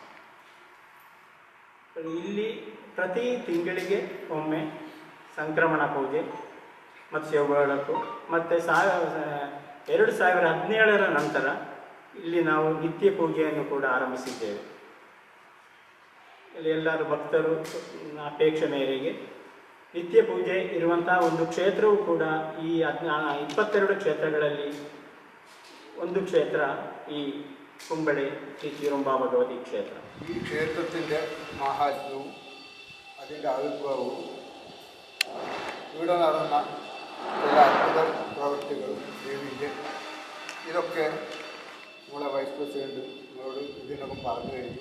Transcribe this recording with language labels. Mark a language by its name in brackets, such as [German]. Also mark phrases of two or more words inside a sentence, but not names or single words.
[Kannada] ಇಲ್ಲಿ ಪ್ರತಿ ತಿಂಗಳಿಗೆ ಒಮ್ಮೆ ಸಂಕ್ರಮಣ ಪೂಜೆ ಮತ್ತು ಶಿವಬೆಳಕು ಮತ್ತು 2017ರ ನಂತರ ಇಲ್ಲಿ ನಾವು ನಿತ್ಯ ಪೂಜೆಯನ್ನು ಕೂಡ ಆರಂಭಿಸಿದ್ದೇವೆ. ಇಲ್ಲಿ ಎಲ್ಲರೂ ಭಕ್ತರು ಅಪೇಕ್ಷೆ ಮೇರೆಗೆ ನಿತ್ಯ ಪೂಜೆ ಇರುವಂತಹ ಒಂದು ಕ್ಷೇತ್ರವೂ ಕೂಡ ಈ 22 ಕ್ಷೇತ್ರಗಳಲ್ಲಿ ಒಂದು ಕ್ಷೇತ್ರ ഈ കുമ്പളി ശ്രീ ചീറുംബാ ഭഗവതി ക്ഷേത്രം. [Malayalam] ഈ ക്ഷേത്രത്തിൻ്റെ മാഹാത്മ്യവും അതിൻ്റെ ആവിർഭാവവും ഇവിടെ നടന്ന ചില അത്ഭുത പ്രവൃത്തികളും ദേവിൻ്റെ ഇതൊക്കെ നമ്മളെ വൈസ് പ്രസിഡൻറ്റിനോട് ഇതിനൊക്കെ പറഞ്ഞു കഴിഞ്ഞു.